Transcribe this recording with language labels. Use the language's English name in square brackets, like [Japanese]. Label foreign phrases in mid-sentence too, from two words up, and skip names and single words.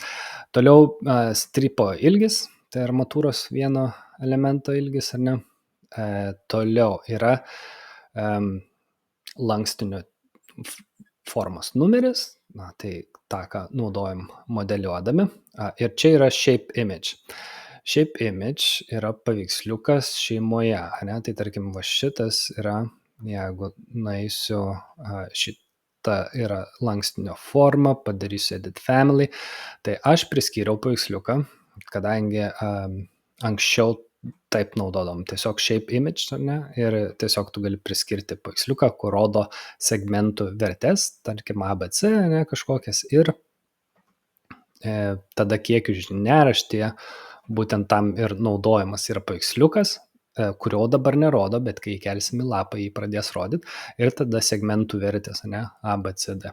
[Lithuanian] Toliau stripo ilgis, tai armatūros vieno elemento ilgis, ar ne. Toliau yra lankstinio formos numeris, na, tai tą, ką naudojam modeliuodami. Ir čia yra [English] shape image. Shape image [Lithuanian] yra paveiksliukas šeimoje, ne? Tai tarkim, va šitas yra, jeigu nueisiu, šita yra lankstinio forma, padarysiu [English] edit family, [Lithuanian] tai aš priskyriau paveiksliuką, kadangi anksčiau taip naudodom tiesiog [English] shape image, [Lithuanian] ne? Ir tiesiog tu gali priskirti paveiksliuką, kur rodo segmentų vertes, tarkim ABC, ne, kažkokias, ir tada kiekių žiniaraštyje būtent tam ir naudojamas yra paveiksliukas, kurio dabar nerodo, bet kai įkelsim į lapą, jį pradės rodyti, ir tada segmentų vertės, ne, A, B, C, D.